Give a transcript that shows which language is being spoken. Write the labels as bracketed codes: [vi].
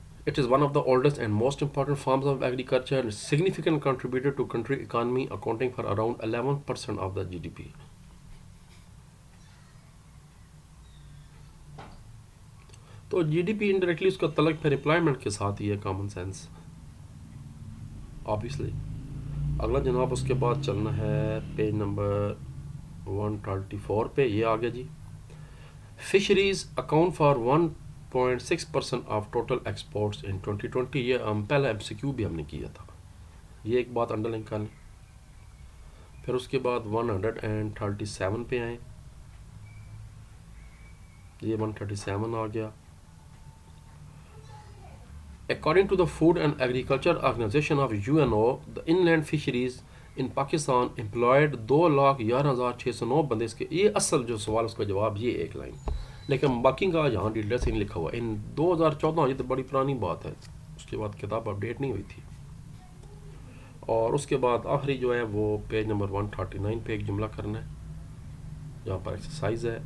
[en] It is one of the oldest and most important forms of agriculture and significant contributor to country economy, accounting for around 11% of the GDP. [ur] تو جی D P indirectly اس کا تعلق پھر employment کے ساتھ ہی ہے, common sense obviously. اگلا جناب اس کے بعد چلنا ہے پیج نمبر 134 پہ. یہ آ گیا جی. [en] Fisheries account for 1.6% of total exports in 2020. [ur] یہ پہلا ایم سی کیو بھی ہم نے کیا تھا, یہ ایک بات انڈر لائن کر لیں. پھر اس کے بعد 137 پہ آئیں. یہ 137 آ گیا. [en] According to the Food and Agriculture Organization of UNO, the inland fisheries in Pakistan employed 2,11,609 بندے. [ur] اس کے یہ اصل جو سوال اس کا جواب یہ ایک لائن, لیکن باقی کا یہاں ڈیٹیلس نہیں لکھا ہوا. ان 2014 یہ تو بڑی پرانی بات ہے, اس کے بعد کتاب اپڈیٹ نہیں ہوئی تھی. اور اس کے بعد آخری جو ہے وہ پیج نمبر 139 پہ ایک جملہ کرنا ہے جہاں پر ایکسرسائز ہے.